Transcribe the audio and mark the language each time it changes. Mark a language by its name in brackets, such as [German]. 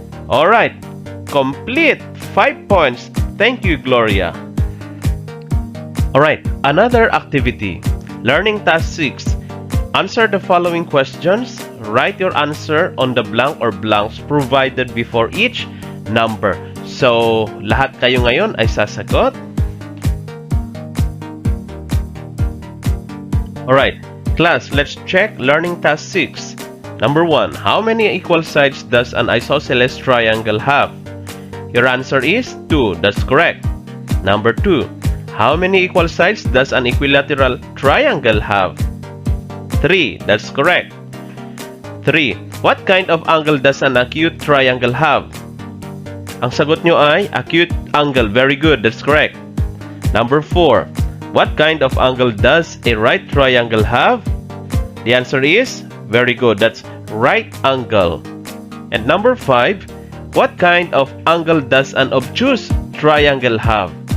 [English] Alright. Complete. 5 points. Thank you, Gloria. Alright, another activity. Learning task 6. Answer the following questions. Write your answer on the blank or blanks provided before each number. [Filipino] So, lahat kayo ngayon ay sasagot. [English] Alright, class, let's check learning task 6. Number 1. How many equal sides does an isosceles triangle have? Your answer is 2. That's correct. Number 2. How many equal sides does an equilateral triangle have? 3. That's correct. 3. What kind of angle does an acute triangle have? [Filipino] Ang sagot nyo ay acute angle. [English] Very good. That's correct. Number 4. What kind of angle does a right triangle have? The answer is very good. That's right angle. And number 5. What kind of angle does an obtuse triangle have?